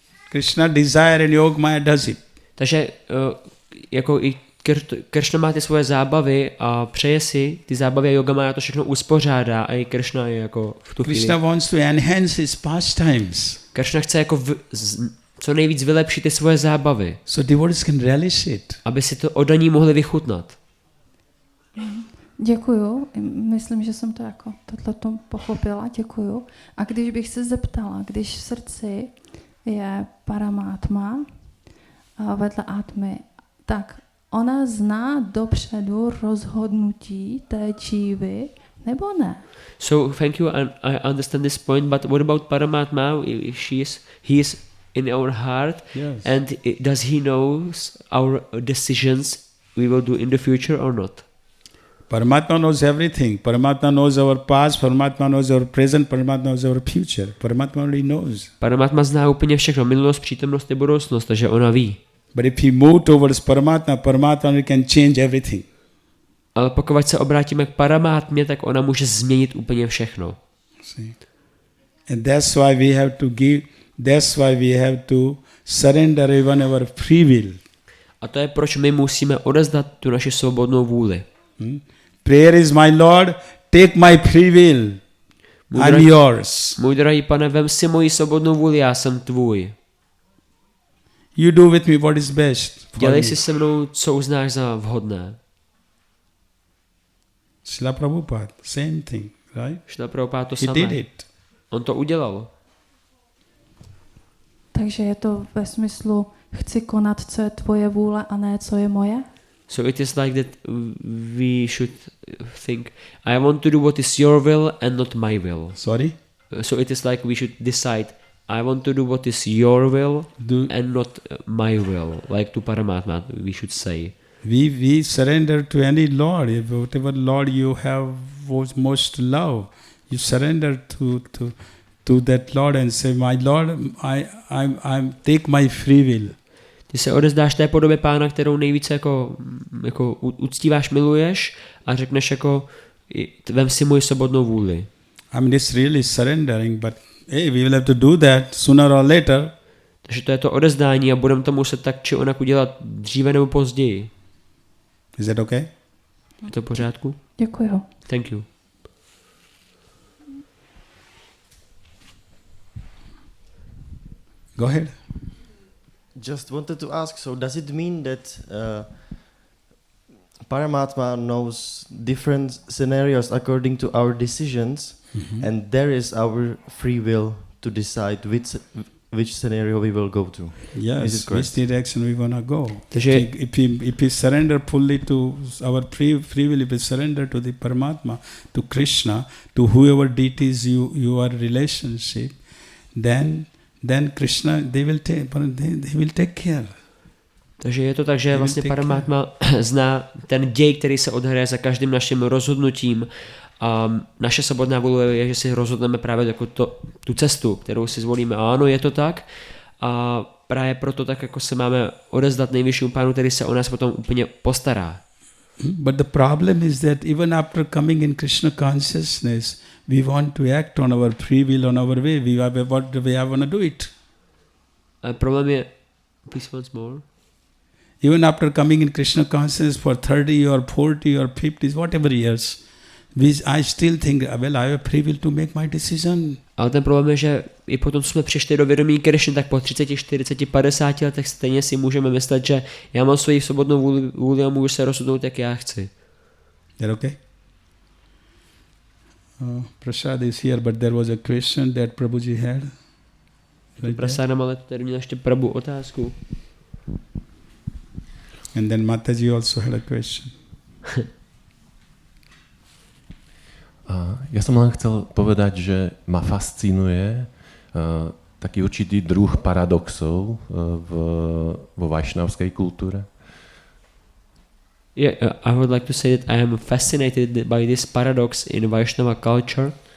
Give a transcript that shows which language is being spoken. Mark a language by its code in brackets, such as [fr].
[en] Krishna desire and Yogamaya does it. [cs] Takže jako i Kršna má ty svoje zábavy a přeje si ty zábavy a Yogamaya to všechno uspořádá a i Kršna je jako v tu chvíli. [en] Krishna wants to enhance his pastimes. [cs] Kršna chce jako co nejvíc vylepšit ty svoje zábavy. [en] So devotees can relish it. [cs] Aby si to oddaní mohli vychutnat. Děkuju. Myslím, že jsem to jako tohleto pochopila. Děkuju. A když bych se zeptala, když v srdci je Paramátma vedle Atmy, tak ona zná dopředu rozhodnutí té jívy, nebo ne? [en] So thank you, I understand this point, but what about Paramatma? He is in our heart, Yes. and does he knows our decisions we will do in the future or not? Paramatma knows everything. Paramatma knows our past, Paramatma knows our present, Paramatma knows our future. Paramatma only knows. [cs] Paramatma zná úplně všechno, minulost, přítomnost i budoucnost, takže ona ví. [en] But if he move towards Paramatma, Paramatma can change everything. [cs] Ale pokud se obrátíme k Paramátmě, tak ona může změnit úplně všechno. [en] See? And that's why we have to give, that's why we have to surrender even our free will. [cs] A to je proč my musíme odevzdat tu naši svobodnou vůli. [en] Prayer is my Lord, take my free will. I'm yours. [cs] Můj drahý Pane, vem si moji svobodnou vůli, já jsem tvůj. [en] You do with me what is best. [cs] Dělej si se mnou, co uznáš za vhodné. [en] Srila Prabhupada, same thing, right? [cs] Šrila Prabhupada to [en] He [cs] samé. [en] did it. [cs] On to udělal. Takže je to ve smyslu, chci konat, co je tvoje vůle a ne, co je moje? [en] So it is like that we should think, I want to do what is your will and not my will. Sorry? So it is like we should decide, I want to do what is your will and not my will. Like to Paramatma, we should say. We surrender to any Lord, whatever Lord you have was most love. You surrender to that Lord and say, my Lord, I'm take my free will. [cs] Ty se odezdáš té podobě Pána, kterou nejvíce jako uctíváš, miluješ a řekneš jako, vem si moji svobodnou vůli. [en] I mean, it's really surrendering, but hey, we will have to do that sooner or later. [cs] Takže to je to odezdání a budeme to muset tak či onak udělat dříve nebo později. [en] Is that okay? [cs] Je to v pořádku? Děkuju. [en] Thank you. Go ahead. Just wanted to ask, so does it mean that Paramatma knows different scenarios according to our decisions, and there is our free will to decide which scenario we will go to? Yes, which direction we want to go. [cs] Takže [en] If we surrender fully to our free will, if we surrender to the Paramatma, to Krishna, to whoever deities you are relationship, then Krishna, they will take care. [cs] Takže je to tak, že vlastně Paramatma zná ten děj, který se odhraje za každým naším rozhodnutím a naše svobodná vůle je, že si rozhodneme právě jako tu cestu, kterou si zvolíme. A ano, je to tak a právě proto tak jako se máme odezdat nejvyššímu Pánu, který se o nás potom úplně postará. [en] But the problem is that even after coming in Krishna consciousness, we want to act on our free will, on our way. What do we want to do it? [cs] Problém je, [en] please once more. Even after coming in Krishna consciousness for 30 or 40 or 50, whatever years, I still think, well, I have free will to make my decision. [cs] Ale ten problém je, že i potom, co jsme přišli do vědomí Krishny, tak po 30, 40, 50 letech stejně si můžeme myslet, že já mám svoji svobodnou vůli a můžu se rozhodnout, jak já chci. [en] Is that okay? Prasad is here, but there was a question that Prabhuji had. [cs] Prasádam, ale tady měl ještě Prabhu otázku. [en] And then Mataji also had a question. [sk] Ja som len chcel povedať, že ma fascinuje taký určitý druh paradoxov vo vajšnavskej kultúre. [en] Yeah, I would like to say that I am fascinated by this paradox in Vaishnava culture.